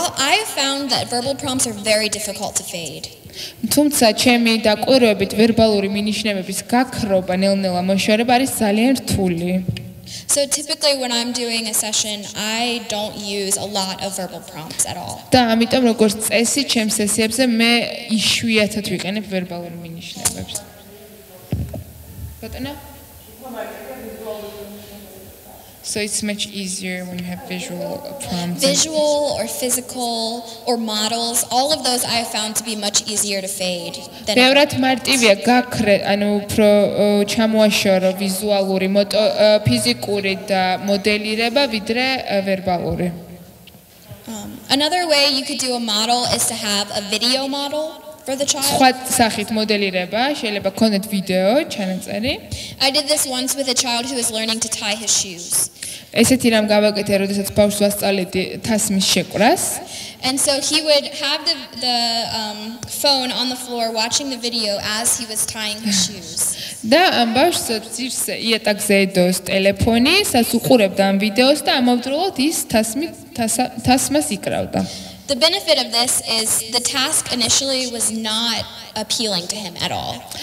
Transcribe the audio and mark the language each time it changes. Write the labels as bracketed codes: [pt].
[en] I found that verbal prompts are very difficult to fade. [ka] თუმცა ჩემი დაკვირვებით ვერბალური მინიშნებების გაქრობა ნელ-ნელა მოშორება არის ძალიან რთული. [en] So typically when I'm doing a session, I don't use a lot of verbal prompts at all. [ka] და ამიტომ როგორც წესი ჩემ სესიებზე მე იშვიათად ვიყენებ ვერბალურ მინიშნებებს. ბატონო? [en] So it's much easier when you have visual prompts. Visual or physical or models, all of those I have found to be much easier to fade than. [ka] ბევრად მარტივია გაქრე, ანუ უფრო ჩამოაშორო ვიზუალური, ფიზიკური და მოდელირება ვიდრე ვერბალური. [en] Another way you could do a model is to have a video model for the child. [ka] სხვა სახით მოდელირება შეიძლება ქონდეთ ვიდეო ჩანაწერი. [en] I did this once with a child who was learning to tie his shoes. [ka] ესეთი რამ გავაკეთე, როდესაც ბავშვს ვასწავლედი თასმის შეკვრას. [en] And so he would have the phone on the floor watching the video as he was tying his shoes. [ka] და ამ ბავშვს ძირზე იატაკზე ედოს ტელეფონი, სადაც უყურებდა ამ ვიდეოს და ამავდროულად ის თასმას იკრავდა. [en] The benefit of this is the task initially was not appealing to him at all.